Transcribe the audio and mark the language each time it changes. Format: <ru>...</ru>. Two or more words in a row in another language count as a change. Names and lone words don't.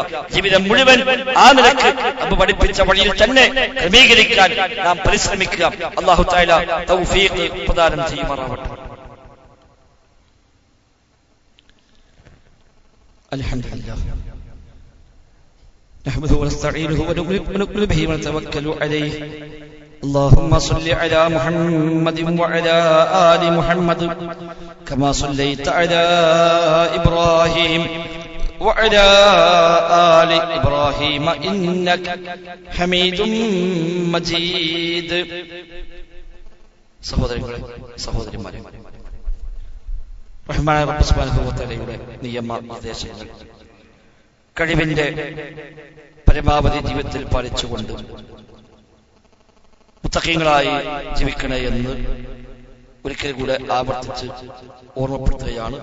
<ml>ജീവിതം മുഴുവൻ ആ നിലക്ക് അബ്ബ് പഠിപ്പിച്ച വഴിയിൽ തന്നെ ക്രമീകരിക്കാൻ നാം പരിശ്രമിക്കുക.</ml> <ar>الله تعالى</ar> <ml>തൗഫീഖ് പ്രദാനം ചെയ്യുമാറാവട്ടെ.</ml> <ar>الحمد لله نحمده ونستعينه ونؤمن به ونتوكل عليه. اللهم صل على محمد وعلى آل محمد كما صليت على إبراهيم وعلى آل إبراهيم إنك حميد مجيد.</ar> <ml>സഹോദരങ്ങളെ, സഹോദരിമാരെ, റഹ്മാനായ റബ്ബ്</ml> <ar>سبحانه وتعالى</ar> <ml>നിയമനിർദ്ദേശങ്ങൾ കഴിവിന്റെ പരമാവധി ജീവിതത്തിൽ പാലിച്ചുകൊണ്ട് മുത്തഖീങ്ങളായി ജീവിക്കണേ എന്ന് ഒരിക്കൽ കൂടെ ആവർത്തിച്ച് ഓർമ്മപ്പെടുത്തുകയാണ്.</ml>